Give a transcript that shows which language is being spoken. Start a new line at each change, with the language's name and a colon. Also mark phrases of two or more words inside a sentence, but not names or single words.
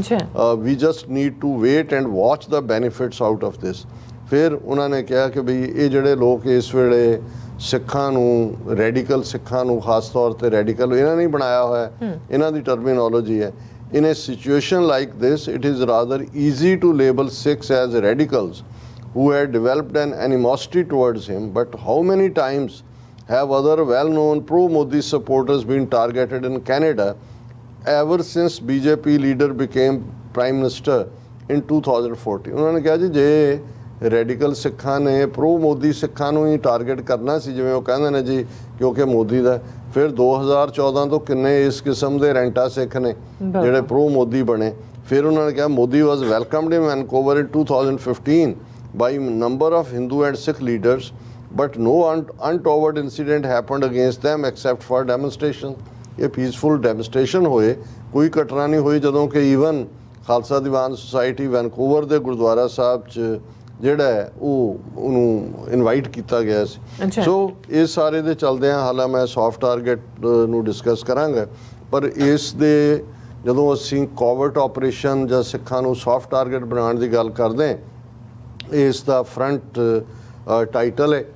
English: We just need to wait and watch the benefits out of this.
Punjabi: ਫਿਰ ਉਹਨਾਂ ਨੇ ਕਿਹਾ ਕਿ ਵੀ ਇਹ ਜਿਹੜੇ ਲੋਕ ਇਸ ਵੇਲੇ ਸਿੱਖਾਂ ਨੂੰ, ਰੈਡੀਕਲ ਸਿੱਖਾਂ ਨੂੰ, ਖਾਸ ਤੌਰ ਤੇ ਰੈਡੀਕਲ ਇਹਨਾਂ ਨੇ ਬਣਾਇਆ ਹੋਇਆ, ਇਹਨਾਂ ਦੀ ਟਰਮੀਨੋਲੋਜੀ ਹੈ।
English: In a situation like this it is rather easy to label Sikhs as radicals who had developed an animosity towards him, but how many times have other well-known pro-Modi supporters been targeted in Canada ever since BJP leader became Prime Minister in 2014?
Punjabi: ਉਹਨਾਂ ਨੇ ਕਿਹਾ ਜੀ ਜੇ ਰੈਡੀਕਲ ਸਿੱਖਾਂ ਨੇ ਪ੍ਰੋ ਮੋਦੀ ਸਿੱਖਾਂ ਨੂੰ ਹੀ ਟਾਰਗੇਟ ਕਰਨਾ ਸੀ, ਜਿਵੇਂ ਉਹ ਕਹਿੰਦੇ ਨੇ ਜੀ ਕਿਉਂਕਿ ਮੋਦੀ ਦਾ, ਫਿਰ 2014 ਤੋਂ ਕਿੰਨੇ ਇਸ ਕਿਸਮ ਦੇ ਰੈਂਟਾ ਸਿੱਖ ਨੇ ਜਿਹੜੇ ਪ੍ਰੋ ਮੋਦੀ ਬਣੇ। ਫਿਰ ਉਹਨਾਂ ਨੇ ਕਿਹਾ
English: Modi was welcomed in Vancouver in 2015 by number of Hindu and Sikh leaders, but no untoward incident happened against them except for demonstration।
Punjabi: ਇਹ
English: peaceful demonstration
Punjabi: ਹੋਏ, ਕੋਈ ਘਟਨਾ ਨਹੀਂ ਹੋਈ ਜਦੋਂ ਕਿ ਈਵਨ ਖਾਲਸਾ ਦੀਵਾਨ ਸੁਸਾਇਟੀ ਵੈਨਕੂਵਰ ਦੇ ਗੁਰਦੁਆਰਾ ਸਾਹਿਬ 'ਚ ਜਿਹੜਾ ਹੈ ਉਹਨੂੰ ਇਨਵਾਈਟ ਕੀਤਾ ਗਿਆ ਸੀ। ਸੋ ਇਸ ਸਾਰੇ ਦੇ ਚਲਦਿਆਂ ਹਾਲਾਂ ਮੈਂ
English: soft target
Punjabi: ਨੂੰ ਡਿਸਕਸ ਕਰਾਂਗਾ, ਪਰ ਇਸ ਦੇ ਜਦੋਂ ਅਸੀਂ
English: covert operation
Punjabi: ਜਾਂ ਸਿੱਖਾਂ ਨੂੰ
English: soft target
Punjabi: ਬਣਾਉਣ ਦੀ ਗੱਲ ਕਰਦੇ, ਇਸ ਦਾ
English: front title
Punjabi: ਹੈ।